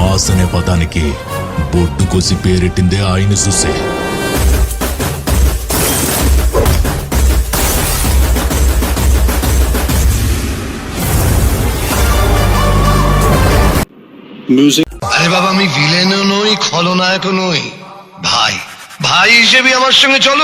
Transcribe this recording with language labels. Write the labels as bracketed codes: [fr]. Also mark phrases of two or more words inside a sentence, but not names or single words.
[te] బాస్ అనే పదానికి బొడ్డు కోసి పేరెట్టిందే ఆయన చూసే. [bn] আরে বাবা, আমি ভিলেনও নই, খলনায়কও নই, ভাই ভাই হিসেবে আমার সঙ্গে চলো।